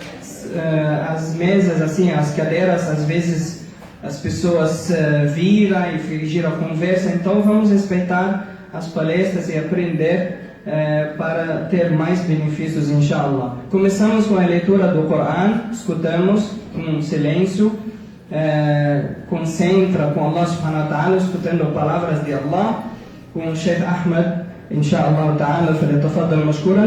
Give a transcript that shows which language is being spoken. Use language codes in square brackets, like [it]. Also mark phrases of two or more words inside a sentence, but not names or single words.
[pt] As mesas, assim, as cadeiras, às vezes as pessoas viram e giram a conversa. Então vamos respeitar as palestras e aprender para ter mais benefícios, inshallah. Começamos com a leitura do Corão, escutamos com silêncio, concentra com Allah [ar] سبحانه وتعالى, [pt] escutando palavras de Allah, com o Sheikh Ahmed, [ar] إن شاء الله تعالى فليتفضل مشكورا.